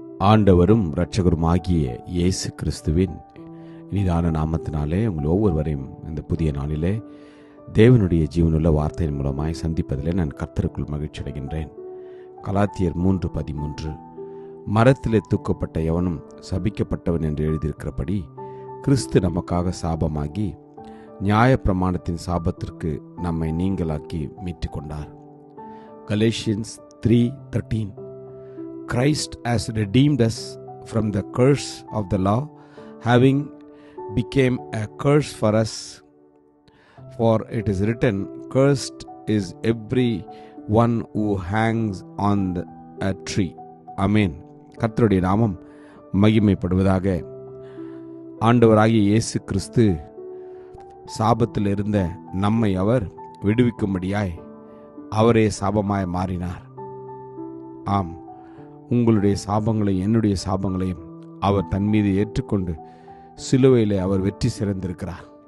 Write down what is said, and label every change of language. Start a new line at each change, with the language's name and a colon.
Tamil: ஆண்டவரும் இரட்சகருமாகிய இயேசு கிறிஸ்துவின் இனிதான நாமத்தினாலே உங்கள் ஒவ்வொருவரையும் இந்த புதிய நாளிலே தேவனுடைய ஜீவனுள்ள வார்த்தையின் மூலமாய் சந்திப்பதிலே நான் கர்த்தருக்குள் மகிழ்ச்சி அடைகின்றேன். கலாத்தியர் 3:13 மரத்திலே தூக்கப்பட்ட எவனும் சபிக்கப்பட்டவன் என்று எழுதியிருக்கிறபடி கிறிஸ்து நமக்காக சாபமாகி நியாயப்பிரமாணத்தின் சாபத்திற்கு நம்மை நீங்களாக்கி மீட்டு கொண்டார்.
English: Galatians 3:13 Christ has redeemed us from the curse of the law, having become a curse for us. For it is written, cursed is every one who hangs on a tree.
Tamil: Amen. கர்த்தருடைய நாமம் மகிமைப்படுவதாக. ஆண்டவராகிய இயேசு கிறிஸ்து சாபத்தில் இருந்த நம்மை அவர் விடுவிக்கும்படியாய் அவரே சாபமாய் மாறினார். ஆம், உங்களுடைய சாபங்களையும் என்னுடைய சாபங்களையும் அவர் தன் மீது ஏற்றுக்கொண்டு சிலுவையிலே அவர் வெற்றி சிறந்திருக்கிறார்.